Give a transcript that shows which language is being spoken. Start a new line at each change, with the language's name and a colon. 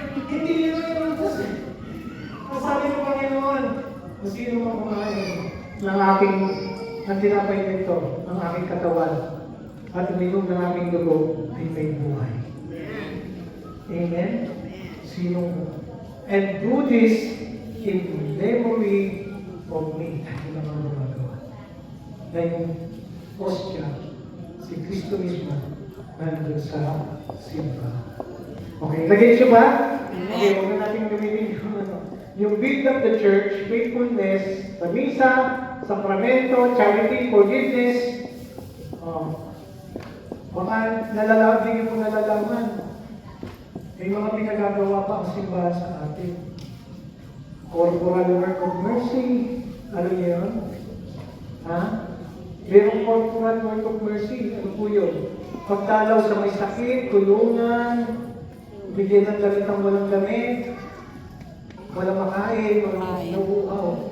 Filipino: Hindi yun yung utos. Ang sabi ng Panginoon, kung sino mang kumain ng tinapay nito, ang aking katawan, at uminom ng aking dugo, ay may buhay. Amen? Sino?
English: And do this in memory of me.
Filipino: Ito lang ang gumagawa. Na yung ostya, si Kristo mismo, nandun sa simba. Okay, nag-get siya ba? Okay, huwag na natin gamitin yung yung
English: build up the church,
Filipino: faithfulness, sa misa, sakramento, charity, forgiveness. Baka hindi niyo po nalalaman. May mga pinagagawa pa ang simbahan sa atin. Corporal work of mercy. Ano yun? Ha? Merong corporal work of mercy. Ano po yun? Pagdalaw sa may sakit, tulungan, bigyan ng damit ang walang damit, walang makain, walang nauuhaw.